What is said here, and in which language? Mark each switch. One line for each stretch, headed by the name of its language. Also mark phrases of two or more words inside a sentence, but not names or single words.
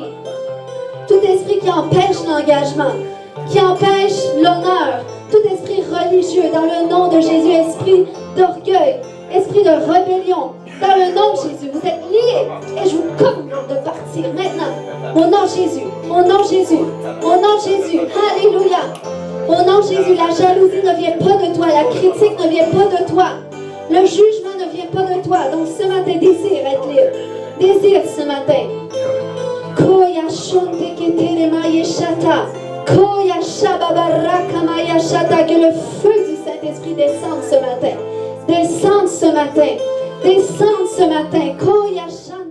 French: Tout esprit qui empêche l'engagement, qui empêche l'honneur, tout esprit religieux dans le nom de Jésus, esprit d'orgueil, esprit de rébellion, dans le nom de Jésus, vous êtes liés et je vous commande de partir maintenant. Au nom de Jésus, au nom de Jésus, au nom de Jésus, alléluia. Au nom de Jésus, la jalousie ne vient pas de toi, la critique ne vient pas de toi, le jugement ne vient pas de toi. Donc ce matin, désire être libre, désire ce matin. Koya shonte ketere mayeshata. Koya shababaraka mayashata. Que le feu du Saint-Esprit descende ce matin. Descende ce matin. Koya